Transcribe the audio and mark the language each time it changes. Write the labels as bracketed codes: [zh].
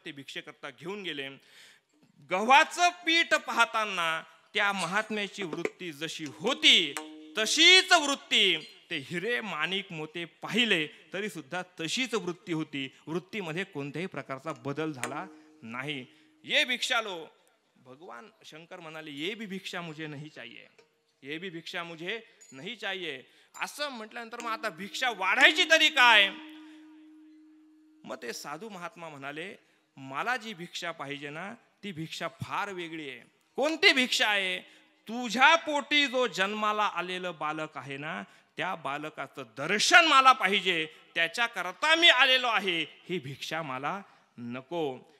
[mr] ते भिक्षेकरता घेऊन गेले. गव्हाचं पीठ पाहताना त्या महात्म्याची वृत्ती जशी होती तशीच वृत्ती, ते हिरे माणिक मोते पाहिले तरी सुद्धा तशीच वृत्ती होती. वृत्तीमध्ये कोणत्याही प्रकारचा बदल झाला नाही. [hi] ये भिक्षालो, [mr] भगवान शंकर म्हणाले [hi] ये भी भिक्षा मुझे नहीं चाहिए, ये भी भिक्षा मुझे नहीं चाहिए. [mr] असं म्हटल्यानंतर मग आता भिक्षा वाढायची तरी काय. मग ते साधू महात्मा म्हणाले मला जी भिक्षा पाहिजे ना ती भिक्षा फार वेगळी आहे. कोणती भिक्षा आहे. तुझ्या पोटी जो जन्माला आलेलं बालक आहे ना त्या बालकाचं दर्शन मला पाहिजे, त्याच्या करता मी आलेलो आहे, ही भिक्षा मला नको.